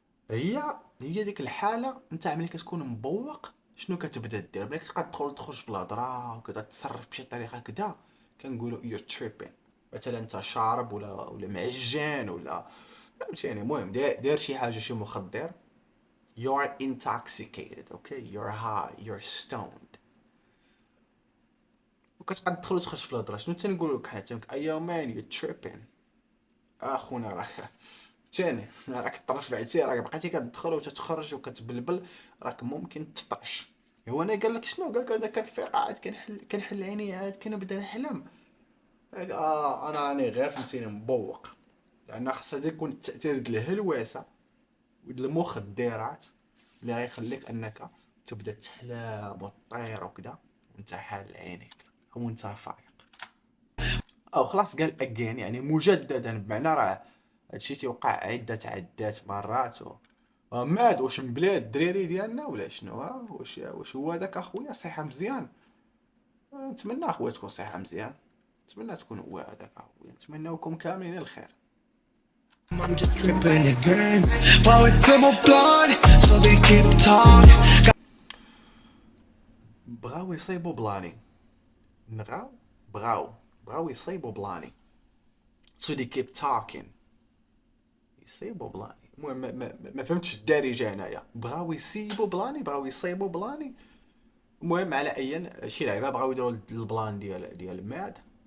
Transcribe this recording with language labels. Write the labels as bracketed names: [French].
[Arabic] هي ديك الحاله نتاع ملي كتكون مبوق شنو كتبدا دير، ملي كتبقى تخرج في الهضره وكذا تصرف بشي طريقه كذا كنقولوا [English] you're tripping. [Arabic] مثلا انت شارب ولا معجن ولا فهمتيني، المهم داير شي حاجه شي مخدر. [English] you're intoxicated. okay you're high you're stoned. [Arabic] وكتبقى تدخل وتخرج في الهضره. شنو تنقولوا لك حنا تنك ايا مان [English] you're tripping. [Arabic] اخونا راك تاني راك طرفعتي، راك بقيتي كتدخل وتتخرج وكتبلبل، راك ممكن تطعش. هو انا قال لك شنو، قال لك انا كنفيق عاد كنحل عيني عاد كنبدا نحلم. انا راني غير فهمتيني مبوق، لان خاصها يكون التاثير ديال الهلوسه وديال المخدرات اللي غيخليك انك تبدا تحلم وتطير وكذا وانت حال عينيك وانت فايق. او خلاص قال اجين يعني مجددا، بمعنى راه هادشي تيوقع عدات مرات ماد. واش مبلاد الدريري ديالنا ولا شنو؟ واش هو داك اخويا صحه مزيان؟ نتمنى اخويا تكون صحه مزيان، نتمنى تكون هو هذاك اخويا، نتمناوكم كاملين الخير. [English] I'm just tripping again. Power to my blood, so they keep talking. [Arabic] بغاو يصيبوا بلاني، بغاو يصيبوا بلاني. [English] so they keep talking. [Arabic] يصيبوا بلاني، المهم ما فهمتش الدارجه هنايا. بغاو يصيبوا بلاني، بغاو يصيبوا بلاني. المهم على ايا شي لعبه بغاو يديروا البلان ديال ماد.